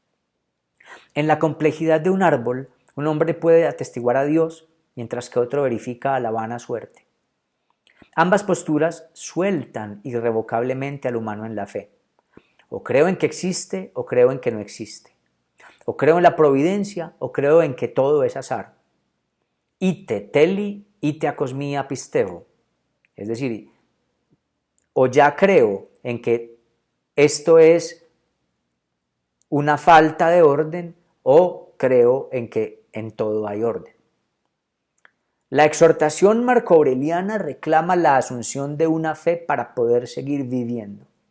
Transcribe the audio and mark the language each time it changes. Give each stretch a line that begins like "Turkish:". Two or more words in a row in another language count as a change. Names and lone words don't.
Spanish: En la complejidad de un árbol, un hombre puede atestiguar a Dios, mientras que otro verifica a la vana suerte. Ambas posturas sueltan irrevocablemente al humano en la fe. O creo en que existe o creo en que no existe. O creo en la providencia o creo en que todo es azar.
Greek: ἤτοι τέλει, ἤτοι ἀκοσμίᾳ πιστεύω.
Spanish: Es decir, o ya creo en que esto es una falta de orden o creo en que en todo hay orden. La exhortación marco-aureliana reclama la asunción de una fe para poder seguir viviendo.